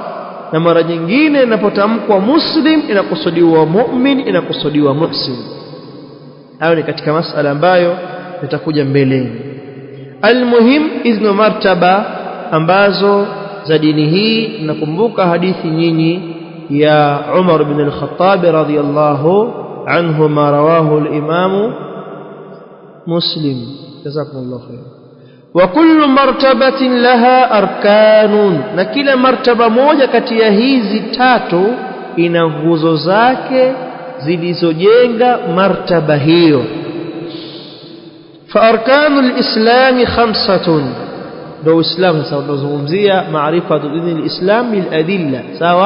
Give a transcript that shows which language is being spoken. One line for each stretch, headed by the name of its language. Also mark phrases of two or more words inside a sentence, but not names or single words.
Swahili: na mara nyingine inapotamkwa muslim inakusudiwa mu'min, inakusudiwa muhsin. Hayo ni katika masala ambayo yatakuja mbeleni. Almuhim, hizo martaba ambazo za dini hii. Nakumbuka hadithi nyinyi ya Umar ibn al-Khattab
Arabic: رضي الله عنه ما رواه الإمام مسلم. جزاكم الله خير. وكل مرتبة لها أركان,
Swahili: na kila martaba moja kati ya hizi tatu ina nguzo zake zilizojenga martaba hiyo.
Arabic: فأركان الإسلام خمسة,
Swahili: ndio Uislamu sasa tunazungumzia
Arabic: معرفة دين الإسلام بالأدلة, sawa.